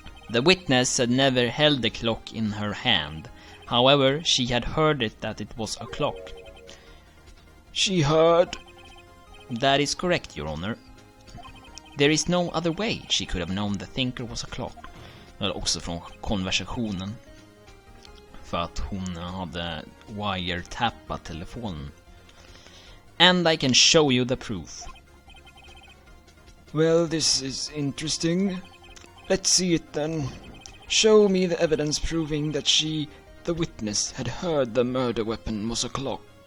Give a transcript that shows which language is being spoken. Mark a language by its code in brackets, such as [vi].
[en] The witness had never held the clock in her hand. However, she had heard it that it was a clock. She heard? That is correct, Your Honor. There is no other way she could have known the thinker was a clock. [sv] Eller också från konversationen. För att hon hade wiretappat telefonen. [en] And I can show you the proof. Well, this is interesting. Let's see it then. Show me the evidence proving that she, the witness, had heard the murder weapon was a clock.